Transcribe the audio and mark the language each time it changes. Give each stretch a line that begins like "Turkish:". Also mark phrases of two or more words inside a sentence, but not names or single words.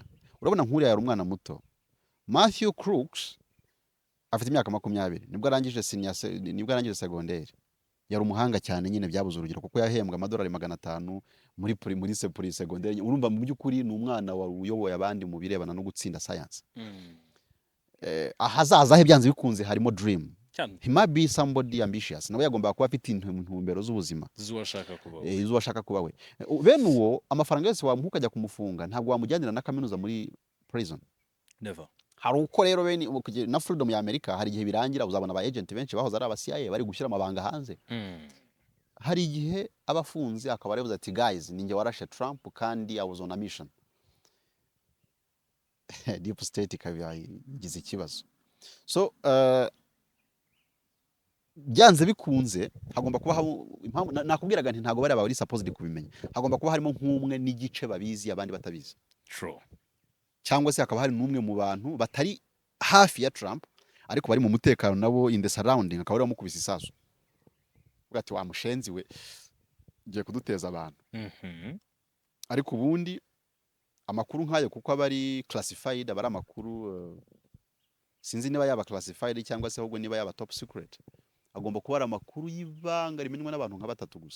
Kinyarwanda: Urabona nk'uriya yari umwana muto, Matthew Crooks afite imyaka 20 nibwo arangije segonderi. Yari umuhanga cyane nyine byabuze urugero kuko yahembwa amadolari 500 muri segonderi. Urumva mu by'ukuri ni umwana uyoboye abandi mu birebana no gutsinda science. Ahazaza he byanze bikunze harimo dream.
English: He might be somebody ambitious.
Kinyarwanda: Nawe yagomba kuba afite intumbero z'ubuzima izo ashaka kuba we. Bene uwo amafaranga yose wamuha ukajya kumufunga, ntabwo wamujyanira na kaminuza muri prison.
English: Never.
Kinyarwanda: Hari uko rero bene na freedom ya Amerika hari igihe birangira, uzabona aba agent benshi bahoze ari aba CIA bari gushyira amabanga hanze. Hari igihe abafunze akaba aravuze ati guys, ninjye warashe Trump kandi
English: I was on a mission. Deep state
Kinyarwanda: ikaba igize ikibazo. So byanze bikunze hagomba kuba impamvu nakubwiraga nti ntago bari aba supposed kubimenya. Hagomba kuba harimo nk'umwe n'igice babizi abandi batabizi.
English: True.
Kinyarwanda: Cyangwa se hakaba hari n'umwe mu bantu batari hafi ya Trump ariko bari mu mutekano nabo
English: in the surrounding,
Kinyarwanda: akaba ari bamukubise isasu. Uvuga ati wa mushenzi we ngiye kuduteza abantu. Ariko ubundi amakuru nk'ayo kuko aba ari classified, aba ari amakuru sinzi niba yaba classified cyangwa se ahubwo niba yaba
English: top secret,
Kinyarwanda: agomba kuba ari amakuru y'ibanga rimenywa n'abantu nka 3 gusa.